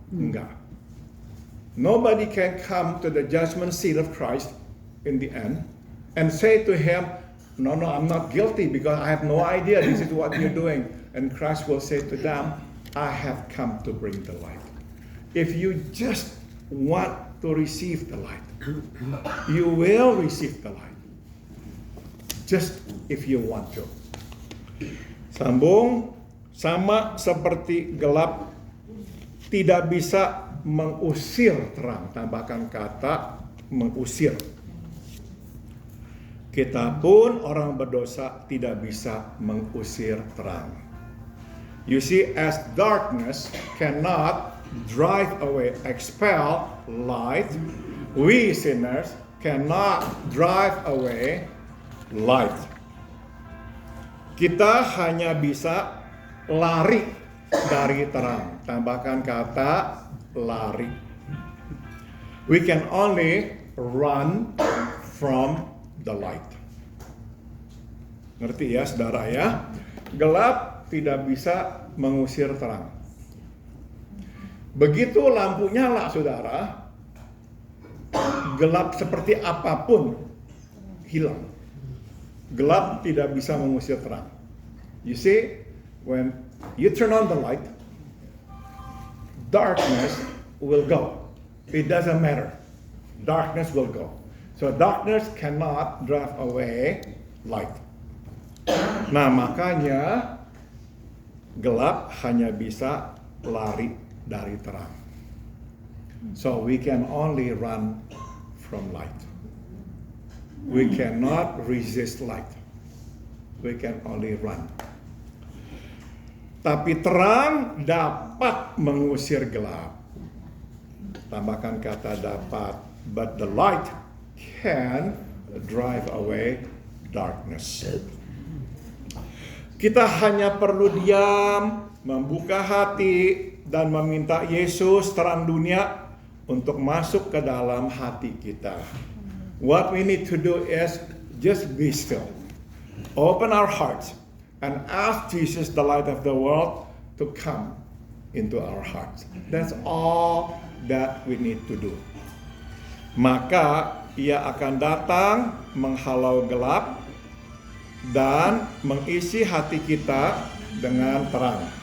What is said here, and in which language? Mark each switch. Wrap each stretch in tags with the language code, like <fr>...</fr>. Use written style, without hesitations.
<id>Enggak.</id> <en>Nobody can come to the judgment seat of Christ in the end and say to him, no, I'm not guilty because I have no idea this is what you're doing. And Christ will say to them, I have come to bring the light. If you just want to receive the light, you will receive the light. Just if you want to.</en> <id>Sambung, sama seperti gelap tidak bisa mengusir terang. Tambahkan kata mengusir. Kita pun orang berdosa tidak bisa mengusir terang.</id> <en>You see, as darkness cannot drive away, expel light, we sinners cannot drive away light.</en> <id>Kita hanya bisa lari dari terang. Tambahkan kata lari.</id> <en>We can only run from the light.</en> <id>Ngerti ya saudara ya? Gelap tidak bisa mengusir terang. Begitu lampu nyala saudara, gelap seperti apapun hilang. Gelap tidak bisa mengusir terang.</id> <en>You see, when you turn on the light, darkness will go. It doesn't matter. Darkness will go. So darkness cannot drive away light.</en> <id>Nah, makanya gelap hanya bisa lari dari terang.</id> <en>So we can only run from light. We cannot resist light. We can only run.</en> <id>Tapi terang dapat mengusir gelap. Tambahkan kata dapat.</id> <en>But the light can drive away darkness.</en> <id>Kita hanya perlu diam, membuka hati, dan meminta Yesus terang dunia untuk masuk ke dalam hati kita.</id> <en>What we need to do is just be still. Open our hearts and ask Jesus, the light of the world, to come into our hearts. That's all that we need to do.</en> <id>Maka ia akan datang menghalau gelap dan mengisi hati kita dengan terang.</id>